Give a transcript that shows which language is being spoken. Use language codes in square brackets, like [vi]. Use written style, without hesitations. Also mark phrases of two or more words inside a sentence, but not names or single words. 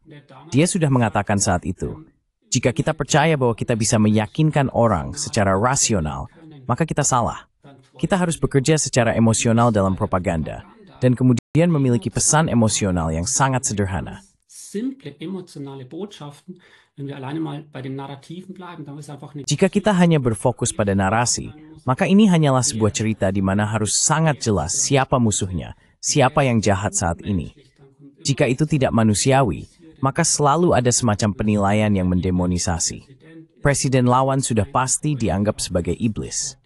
[id] Dia sudah mengatakan saat itu, jika kita percaya bahwa kita bisa meyakinkan orang secara rasional, maka kita salah. Kita harus bekerja secara emosional dalam propaganda, dan kemudian memiliki pesan emosional yang sangat sederhana. [de] Simple emotionale Botschaften, wenn wir alleine mal bei den Narrativen bleiben, dann ist einfach nicht... [id] Jika kita hanya berfokus pada narasi, maka ini hanyalah sebuah cerita di mana harus sangat jelas siapa musuhnya, siapa yang jahat saat ini. Jika itu tidak manusiawi, maka selalu ada semacam penilaian yang mendemonisasi. Presiden lawan sudah pasti dianggap sebagai iblis.